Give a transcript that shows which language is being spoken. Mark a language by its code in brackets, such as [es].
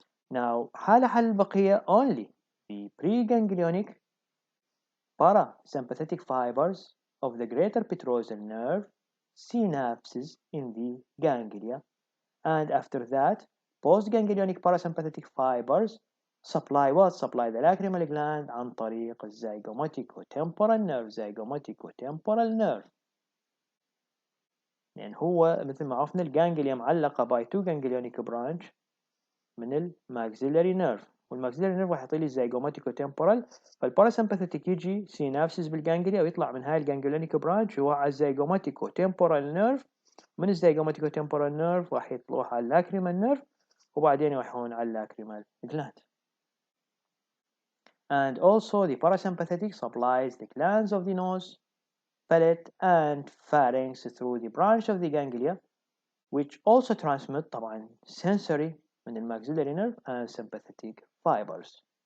[en] Now [ar] حال البقية [en] only the preganglionic parasympathetic fibers of the greater petrosal nerve synapses in the ganglia, and after that postganglionic parasympathetic fibers supply what? Supply the lacrimal gland [ar] عن طريق [en] zygomatic-temporal nerve. zygomatic-temporal nerve. [ar] يعني هو مثل ما عرفنا الجانجليا معلقة by two ganglionic branch من الماكسيلري نيرف، والماكسيلري نيرف راح يعطي لي الزيجوماتيكو-temporal، فالباراسمباثيتيك يجي سينابسيس بالجانجليا ويطلع من هاي الجانجليونيك برانش يروح على الزيجوماتيكو-temporal نيرف، من الزيجوماتيكو-temporal نيرف راح يروح على اللاكريمال نيرف، وبعدين يروحون على اللاكريمال gland. [en] And also the parasympathetic supplies the glands of the nose, palate and pharynx through the branch of the ganglia which also transmit طبعا sensory من الماxillary nerve and sympathetic fibers.